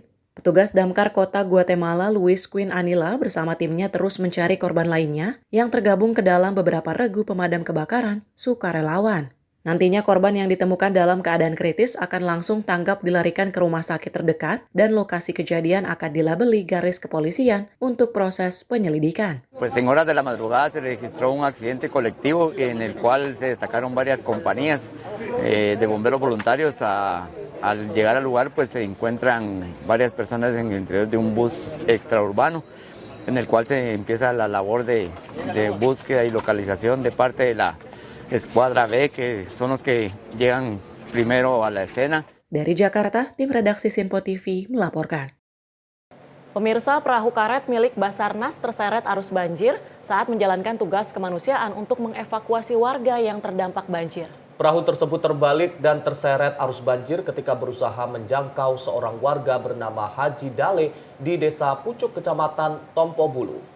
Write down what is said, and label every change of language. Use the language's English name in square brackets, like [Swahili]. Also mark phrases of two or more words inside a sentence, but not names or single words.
[Indonesian] Petugas Damkar Kota Guatemala, Luis Quinn Anila, bersama timnya terus mencari korban lainnya yang tergabung ke dalam beberapa regu pemadam kebakaran sukarelawan. Nantinya korban yang ditemukan dalam keadaan kritis akan langsung tanggap dilarikan ke rumah sakit terdekat dan lokasi kejadian akan dilabeli garis kepolisian untuk proses penyelidikan. [Spanish] Pues en horas de la madrugada se registró un accidente colectivo en el cual se destacaron varias compañías de bomberos voluntarios. Al llegar al lugar pues se encuentran varias personas en el interior de un bus extraurbano en el cual se empieza la labor de búsqueda y localización de parte de la Escuadra B, que son los que llegan primero a la escena. [Indonesian] Dari Jakarta, tim redaksi Sinpo TV melaporkan. Pemirsa, perahu karet milik Basarnas terseret arus banjir saat menjalankan tugas kemanusiaan untuk mengevakuasi warga yang terdampak banjir. Perahu tersebut terbalik dan terseret arus banjir ketika berusaha menjangkau seorang warga bernama Haji Dale di Desa Pucuk, Kecamatan Tompo Bulu.